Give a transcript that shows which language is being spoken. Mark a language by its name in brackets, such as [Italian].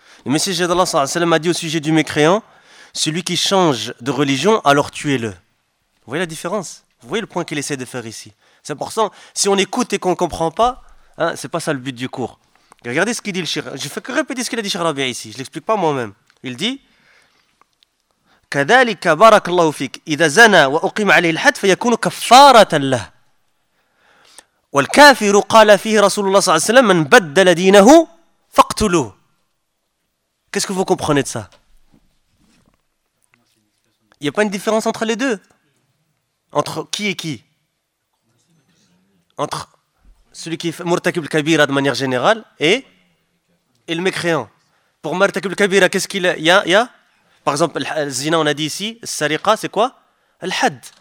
[French] Le messager d'Allah a dit au sujet du mécréant, celui qui change de religion, alors tuez-le. Vous voyez la différence? Vous voyez le point qu'il essaie de faire ici? C'est important, si on écoute et qu'on ne comprend pas, c'est pas ça le but du cours. Regardez ce qu'il dit le Cheikh. Je ne fais que répéter ce qu'il a dit Cheikh Rabi'a ici, je ne l'explique pas moi-même. Il dit, [Arabic] كذلك بارك الله فيك إذا زنى وأقيم عليه الحد فيكون كفارة له والكافر قال فيه رسول الله صلى الله عليه وسلم من بدل دينه فاقتلوه. [French] Qu'est-ce que vous comprenez de ça? Il n'y a pas une différence entre les deux? Entre qui et qui? entre celui qui fait Murtakib al-Kabira de manière générale et le mécréant. Pour Murtakib al-Kabira, qu'est-ce qu'il y a, par exemple, le zina, on a dit ici, le sariqa, c'est quoi? Al-Had.